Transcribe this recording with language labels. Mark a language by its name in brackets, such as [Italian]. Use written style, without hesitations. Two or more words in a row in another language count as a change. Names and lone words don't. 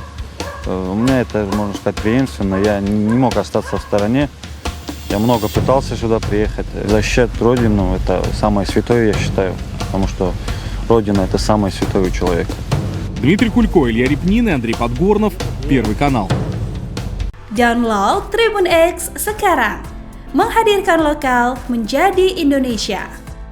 [Russian] У меня это, можно сказать, преемственно. Я не мог остаться в стороне. Я много пытался сюда приехать. Защищать Родину – это самое святое, я считаю. Потому что Родина – это самое святое у человека. Дмитрий Кулько, Илья Репнин и Андрей Подгорнов. Первый канал. [Indonesian] Download Tribun X sekarang. Menghadirkan lokal menjadi Indonesia.